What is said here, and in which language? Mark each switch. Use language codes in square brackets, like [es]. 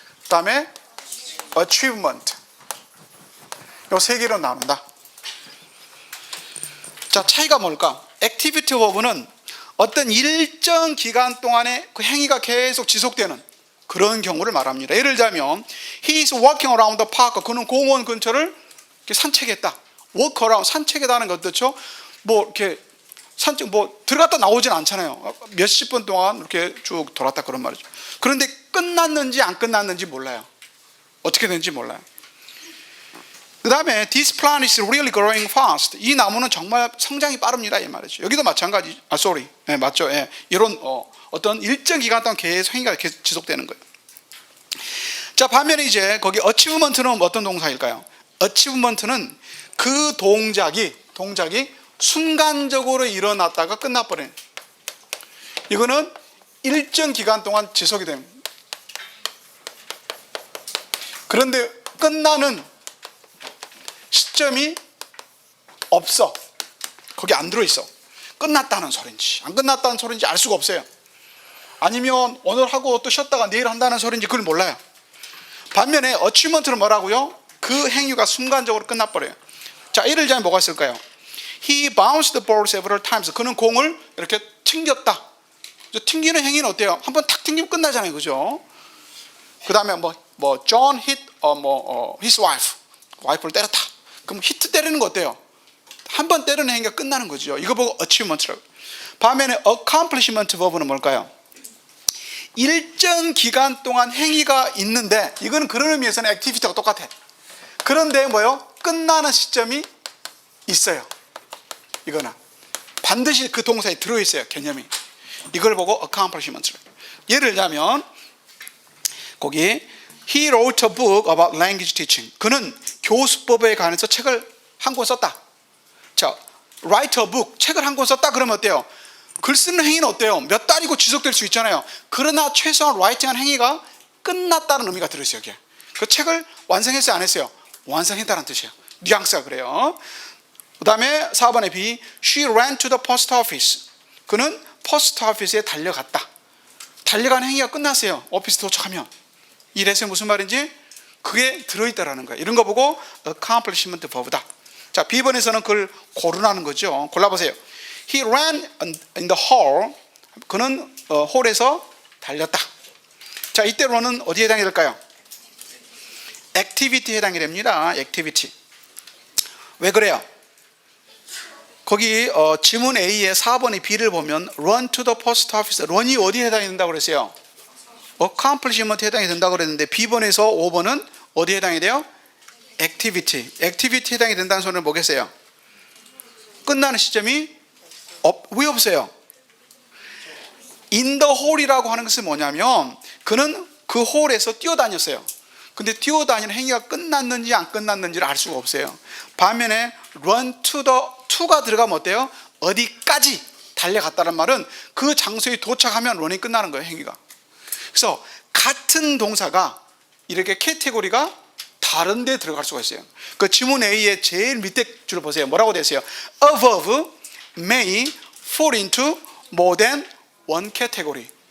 [ko] 그다음에 achievement. 요 3개로 나눈다. 자, 차이가 뭘까? 액티비티 버브는 어떤 일정 기간 동안에 그 행위가 계속 지속되는, 그런 경우를 말합니다. 예를 들자면 [en] he is walking around the park. [ko] 그는 공원 근처를 이렇게 산책했다. walk around, 산책했다는 것 어떻죠? 뭐 이렇게 산책 뭐 들어갔다 나오진 않잖아요. 몇십 분 동안 이렇게 쭉 돌았다 그런 말이죠. 그런데 끝났는지 안 끝났는지 몰라요. 어떻게 되는지 몰라요. [en] 그 다음에 this plant is really growing fast. [ko] 이 나무는 정말 성장이 빠릅니다 이 말이죠. 여기도 마찬가지. 네, 맞죠. 예. 이런 어떤 일정 기간 동안 계속 행위가 계속 지속되는 거예요. 자, 반면에 이제 거기 achievement는 어떤 동사일까요? achievement는 그 동작이 순간적으로 일어났다가 끝나버리는. 이거는 일정 기간 동안 지속이 됩니다. 그런데 끝나는 시점이 없어. 거기 안 들어있어. 끝났다는 소린지 안 끝났다는 소린지 알 수가 없어요. 아니면 오늘 하고 또 쉬었다가 내일 한다는 소린지 그걸 몰라요. 반면에 achievement는 뭐라고요? 그 행위가 순간적으로 끝나버려요. 자, 예를 들자면 뭐가 있을까요? [en] He bounced the ball several times. [ko] 그는 공을 이렇게 튕겼다. 튕기는 행위는 어때요? 한번 탁 튕기면 끝나잖아요, 그죠? 그 다음에 뭐 [en] John hit his wife. [ko] 와이프를 때렸다. 그럼 히트 때리는 거 어때요? 한번 때리는 행위가 끝나는 거죠. 이거 보고 achievement라고. 반면에 accomplishment 버브는 뭘까요? 일정 기간 동안 행위가 있는데 이거는 그런 의미에서는 액티비티하고 똑같아. 그런데 뭐요? 끝나는 시점이 있어요. 이거는 반드시 그 동사에 들어있어요. 개념이. 이걸 보고 accomplishment라고. 예를 들자면 거기 [en] He wrote a book about language teaching. [ko] 그는 교수법에 관해서 책을 한 권 썼다. 자, [en] write a book. [ko] 책을 한 권 썼다 그러면 어때요? 글 쓰는 행위는 어때요? 몇 달이고 지속될 수 있잖아요. 그러나 최소한 writing한 행위가 끝났다는 의미가 들어있어요. 여기에. 그 책을 완성했어요? 안 했어요? 완성했다는 뜻이에요. 뉘앙스가 그래요. 그 다음에 4번에 B. [en] She ran to the post office. [ko] 그는 포스트 오피스에 달려갔다. 달려가는 행위가 끝났어요. 오피스 도착하면. 이 레슨이 무슨 말인지 그게 들어있다라는 거예요. 이런 거 보고 accomplishment verb다. 자, B번에서는 그걸 고르라는 거죠. 골라보세요. [en] He ran in the hall. [ko] 그는 홀에서 달렸다. 자, 이때로는 어디에 해당이 될까요? 액티비티에 해당이 됩니다. 액티비티. 왜 그래요? 거기 지문 A의 4번의 B를 보면 [en] run to the post office. [ko] run이 어디에 해당이 된다고 그랬어요? accomplishment에 해당이 된다고 그랬는데 B번에서 5번은 어디에 해당이 돼요? 액티비티. 액티비티에 해당이 된다는 소리는 뭐겠어요? 끝나는 시점이 왜 없어요? in the hall이라고 하는 것은 뭐냐면 그는 그 홀에서 뛰어다녔어요. 근데 뛰어다니는 행위가 끝났는지 안 끝났는지를 알 수가 없어요. 반면에 run to the to가 들어가면 어때요? 어디까지 달려갔다는 말은 그 장소에 도착하면 run이 끝나는 거예요, 행위가. 그래서 같은 동사가 이렇게 카테고리가 다른 데 들어갈 수가 있어요. 그 지문 A의 제일 밑에 줄을 보세요. 뭐라고 되어 있어요? [en] A verb may fall into more than one category.